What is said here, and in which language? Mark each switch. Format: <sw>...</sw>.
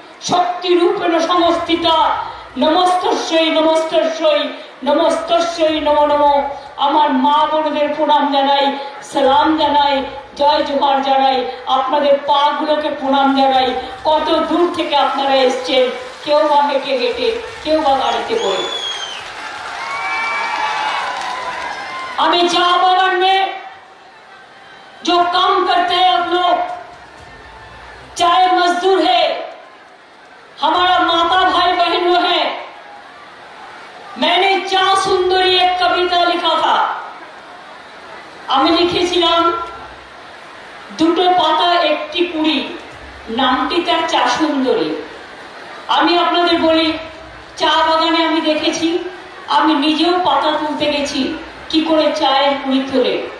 <sa>শক্তি রূপেণ সংস্থিতা, নমস্তস্যৈ নমস্তস্যৈ নমস্তস্যৈ নমো নমঃ।</sa> <bn>আমার মা বোনদের প্রণাম জানাই, সালাম জানাই, জয় জোহার জানাই, আপনাদের পা গুলোকে প্রণাম জানাই। কত দূর থেকে আপনারা এসছেন, কেউ বা হেঁটে হেঁটে, কেউ বা গাড়িতে করে।</bn> <hi>हमें चाय बागान में जो काम करते हैं आप लोग, चाहे मजदूर है, हमारा माता भाई बहन वो है। मैंने चा सुंदरी एक कविता लिखा था।</hi> <bn>আমি লিখেছিলাম দুটো পাতা একটি কুড়ি, নামটি তার চা সুন্দরী। আমি আপনাদের বলি, চা বাগানে আমি দেখেছি, আমি নিজেও পাতা তুলতে গেছি কি করে চায়ের কুড়ি তোলে।</bn>